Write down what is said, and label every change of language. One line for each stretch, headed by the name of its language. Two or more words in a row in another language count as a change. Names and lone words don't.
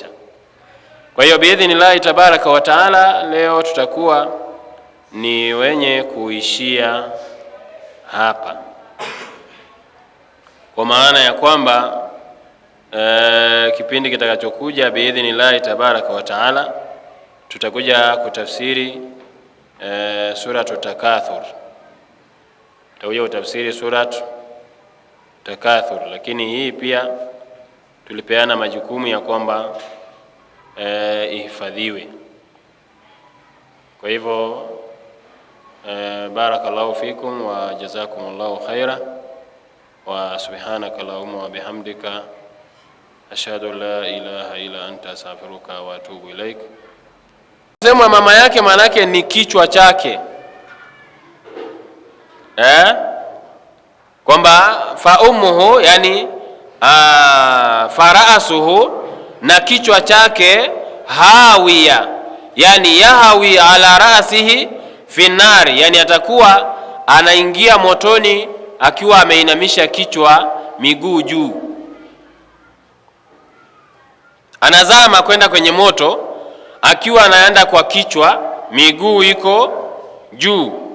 Swahili: Kwa hiyo
Arabic: بإذن الله تبارك وتعالى
Swahili: leo tutakuwa ni wenye kuishia hapa, kwa maana ya kwamba kipindi kitakachokuja
Arabic: بإذن الله تبارك وتعالى
Swahili: tutakuja kutafsiri suratu Takathur. Tutakuja kutafsiri suratu Takathur, lakini hii pia tulipeana majukumu ya kwamba ihifadhiwe. Kwa hivyo
Arabic: بارك الله فيكم وجزاكم الله خيرا وسبحانك اللهم وبحمدك أشهد أن لا إله إلا أنت أستغفرك وأتوب إليك.
Swahili: Sema mama yake maana yake ni kichwa chake, kwamba
Arabic: فأمه
Swahili: yani fara'asuhu, na kichwa chake hawiya, yani
Arabic: يهوي على رأسه في النار,
Swahili: yani atakuwa anaingia motoni akiwa ameinamisha kichwa, miguu juu, anazama kwenda kwenye moto, akiwa anaenda kwa kichwa, miguu iko juu.